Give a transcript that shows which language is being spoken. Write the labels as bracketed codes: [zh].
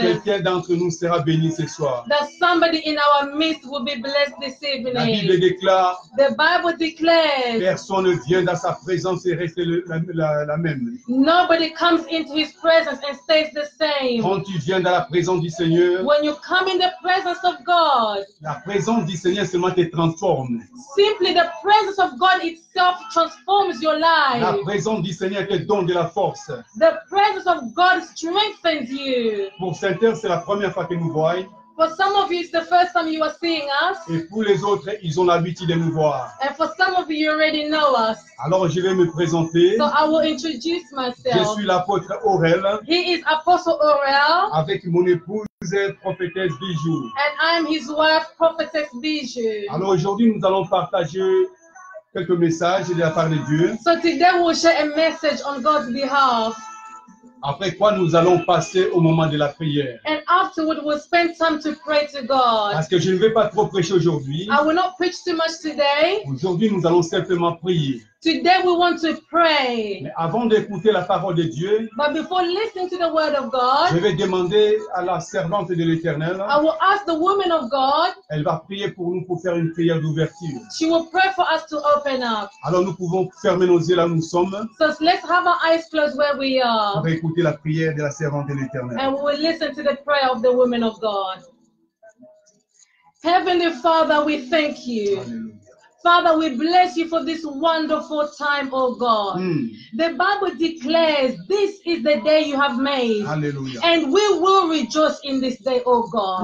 [fr] quelqu'un d'entre nous sera béni ce soir. [en] that somebody in our midst will be blessed this [fr] La Bible [en] evening. [fr] déclare, [en] The Bible declares, [fr] personne ne vient dans sa présence et reste la même. [en] nobody comes into his presence and stays the same. [fr] Quand tu viens dans la présence du Seigneur, [en] When you come in the presence of God, [fr] la présence du Seigneur seulement te transforme. [en] simply the presence of God itself transforms your [fr] La [en] life. [fr] présence du Seigneur te donne de la force. [en] The presence of God strengthens you. [fr] Pour certains, c'est la première fois que nous voyons. [en] For some of you, it's the first time you are seeing us. [fr] Et pour les autres, ils ont l'habitude de nous voir. [en] And for some of you, you already know us. [fr] Alors, je vais me présenter. [en] So I will introduce [fr] Je [en] myself. [fr] suis l'apôtre Aurel [en] He is Apostle Aurel, [fr] avec mon épouse, prophétesse Bijou. [en] and I'm his wife, Prophetess Bijou. [fr] Alors, aujourd'hui, nous allons partager quelques messages de la part de Dieu. [en] So today we'll share a message on God's behalf. [fr] Après quoi, nous allons passer au moment de la prière. [en] And afterward, we'll spend time to pray to God. [fr] Parce que je ne vais pas trop prêcher aujourd'hui. [en] I will not preach too much today. [fr] Aujourd'hui, nous allons simplement prier. [en] Today we want to pray. [fr] Mais avant d'écouter la parole de Dieu, [en] But before listening to the word of [fr] je [en] God, [fr] vais demander à la servante de l'Éternel. [en] I will ask the woman of God. [fr] Elle va prier pour nous pour faire une prière d'ouverture. [en] She will pray for us to open up. [fr] Alors nous pouvons fermer nos yeux là où nous sommes [en] So let's have our eyes closed where we are. [fr] pour écouter la prière de la servante de l'Éternel. [en] And we will listen to the prayer of the woman of God. Heavenly Father, we thank you. [fr] Alléluia. [en] Father, we bless you for this wonderful time, oh God. Mm. The Bible declares this is the day you have made. [fr] Alléluia. [en] And we will rejoice in this day, oh God.